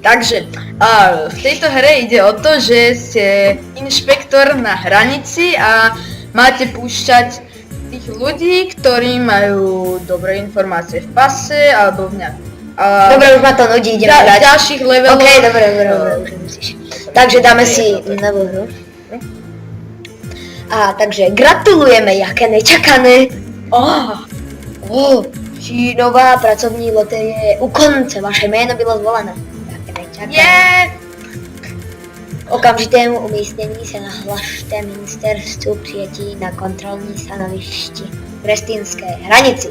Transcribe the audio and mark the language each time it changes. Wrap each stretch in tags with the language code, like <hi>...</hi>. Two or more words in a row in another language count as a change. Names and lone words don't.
<sk>Takže v tejto hre ide o to, že ste inšpektor na hranici a máte púšťať tých ľudí, ktorí majú dobré informácie v pase alebo v nejakom. Dobre, už ma to nudí, ideme hrať. Ďalších levelov. OK, dobre, už nemusíš. Takže dáme si novú hru. Takže gratulujeme, jaké nečakané.</sk> <cs>Či nová pracovní lotérie je u konce, vaše jméno bylo zvolené. Jaké nečakané. Okamžitému umístění se nahlašte ministerstvu přijetí na kontrolní stanovišti v Grestinské hranici.</cs>